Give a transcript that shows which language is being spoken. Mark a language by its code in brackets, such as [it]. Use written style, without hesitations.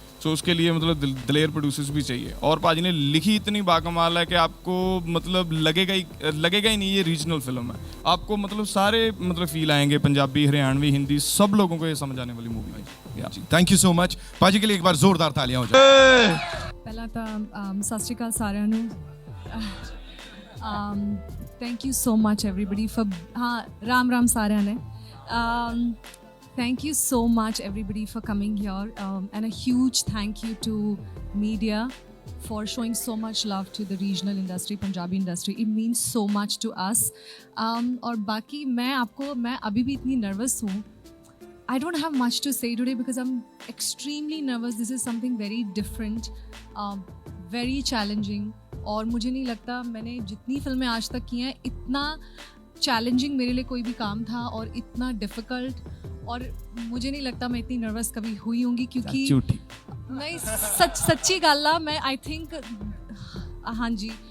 [hi] सो उसके लिए मतलब दिलेर प्रोड्यूसर्स भी चाहिए और पाजी ने लिखी इतनी बाकमाल है कि आपको मतलब लगेगा ही नहीं ये रीजनल फिल्म है। आपको मतलब सारे मतलब फील आएंगे, पंजाबी, हरियाणवी, हिंदी, सब लोगों को ये समझ आने वाली मूवी है। [en] thank you so much [hi] पाजी के लिए एक बार जोरदार तालियां हो जाए। पहला तो [pa] सत श्री अकाल सारिਆਂ ਨੂੰ [en] thank you so much everybody for [hi] हाँ राम राम [pa] सारिਆਂ ने [en] thank you so much everybody for coming here and a huge thank you to media for showing so much love to the regional industry, Punjabi industry. It means so much to us. [hi] और बाकी मैं अभी भी इतनी nervous हूँ. [en] I don't have much to say today because I'm extremely nervous. This is something very different, very challenging. [hi] और मुझे नहीं लगता मैंने जितनी फिल्में आज तक की हैं इतना चैलेंजिंग मेरे लिए कोई भी काम था और इतना डिफ़िकल्ट, और मुझे नहीं लगता मैं इतनी नर्वस कभी हुई होंगी क्योंकि नहीं [pa] सच्ची गल आ [hi] मैं [en] I think [hi] हाँ जी